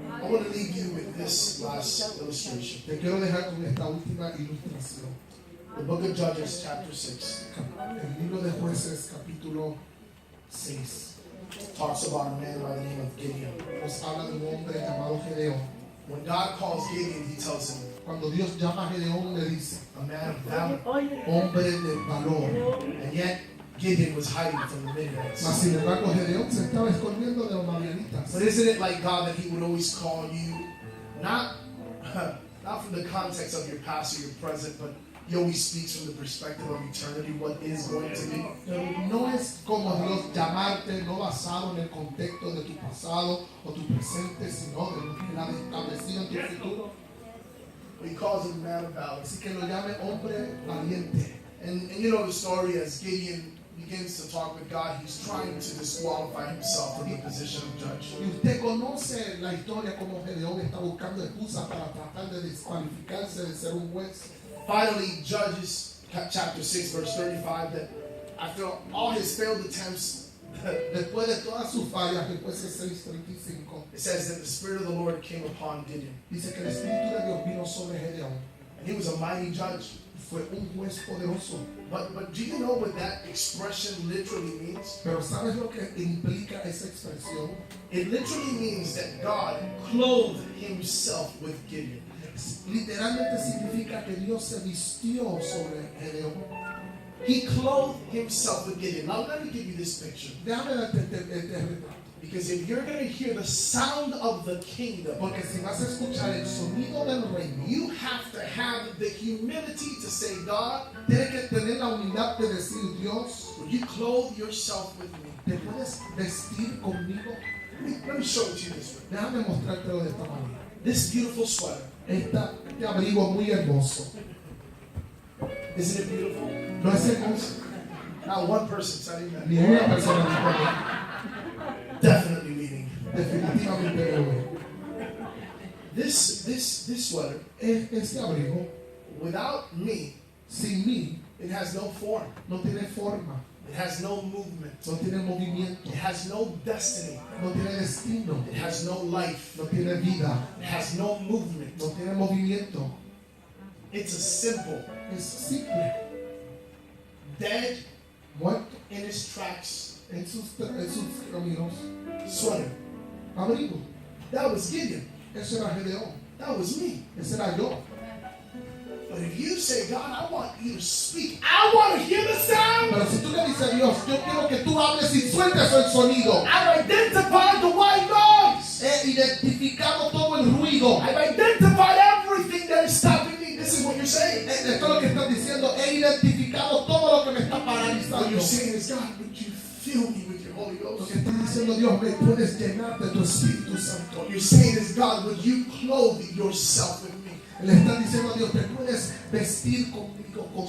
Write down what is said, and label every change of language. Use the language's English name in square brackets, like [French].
[English] want to leave you with this last illustration. [Spanish] Te quiero dejar con esta última ilustración. [English] The book of Judges, chapter 6, [Spanish] El libro de Jueces, capítulo 6, [English] talks about a man by the name of Gideon. [Spanish] nos habla de un hombre llamado Gedeón. [English] When God calls Gideon, he tells him, [Spanish] Cuando Dios llama a Gedeón, le dice, [English] a man of valor. [Spanish] hombre de valor. [English] And yet, Gideon was hiding from the [Spanish] Mas [English] Midianites. [Spanish] sin embargo, Gedeón se estaba escondiendo de los madianitas. [English] But isn't it like God that he would always call you, not from the context of your past or your present, but he always speaks from the perspective of eternity, what is going to be. [Spanish] Pero no es como Dios llamarte, no basado en el contexto de tu pasado o tu presente, sino de lo que Él ha establecido en tu futuro. [English] He calls him man of valor. [Spanish] Así que lo llame hombre valiente. [English] And you know the story as Gideon begins to talk with God, he's trying to disqualify himself from the position of judge. [Spanish] Y usted conoce la historia como Gedeón está buscando excusas para tratar de descualificarse de ser un juez. [English] Finally, Judges chapter 6, verse 35, that after all his failed attempts, [Spanish] Después de todas sus fallas, después de 6:35, [English] it says that the Spirit of the Lord came upon Gideon. [Spanish] dice que el Espíritu de Dios vino sobre Gedeón. [English] And he was a mighty judge. [Spanish] Fue un juez poderoso. [English] But do you know what that expression literally means? [Spanish] Pero ¿sabes lo que implica esa expresión? [English] It literally means that God clothed himself with Gideon. [Spanish] Literalmente significa que Dios se vistió sobre Gedeón. [English] He clothed himself with Gideon. Now let me give you this picture. [Spanish] Déjame darte este retrato. [English] Because if you're going to hear the sound of the kingdom, [Spanish] Porque si vas a escuchar el sonido del reino, [English] you have to have the humility to say, God, [Spanish] tienes que tener la humildad de decir, Dios, [English] will you clothe yourself with me? [Spanish] ¿te puedes vestir conmigo? [English] Let me show it to you this way. [Spanish] Déjame mostrártelo de esta manera. [English] This beautiful sweater, [Spanish] Este abrigo muy hermoso. [English] isn't it beautiful? [Spanish] No es hermoso. [English] Not one person said amen. [Spanish] Ni una persona dijo [English] Definitely meaning. [Spanish] definitivamente no. [English] This sweater, [Spanish] Este abrigo, [English] without me, [Spanish] sin mí, [English] it has no form. [Spanish] no tiene forma, [English] It has no movement. [Spanish] no tiene movimiento, [English] It has no destiny. [Spanish] no tiene destino, [English] It has no life. [Spanish] no tiene vida, [English] It has no movement. [Spanish] no tiene movimiento. [English] It's a simple, [Spanish] Es simple, [English] dead [Spanish] muerto [English] in his tracks [Spanish] en sus caminos. [English] sweater. [Spanish] Abrigo. [English] That was Gideon. [Spanish] Eso era Gedeón. [English] That was me. [Spanish] Ese era yo. [English] But if you say, God, I want you to speak, I want to hear the sound. [Spanish] Pero si tú le dices a Dios, yo quiero que tú hables y sueltes el sonido. [English] I've identified the white noise. [Spanish] He identificado todo el ruido. [English] I've identified everything that is stopping me. This is what you're saying. [Spanish] Esto es lo que estás diciendo. He identificado todo lo que me está [English] What [Spanish] paralizando. [English] you're saying is, God, would you fill me with your Holy [Spanish] Lo [English] Ghost? [Spanish] que está diciendo Dios, me puedes llenar de tu Espíritu Santo. [English] What you're saying is, God, would you clothe yourself with me? [Spanish] Le está diciendo a Dios, te puedes vestir conmigo, como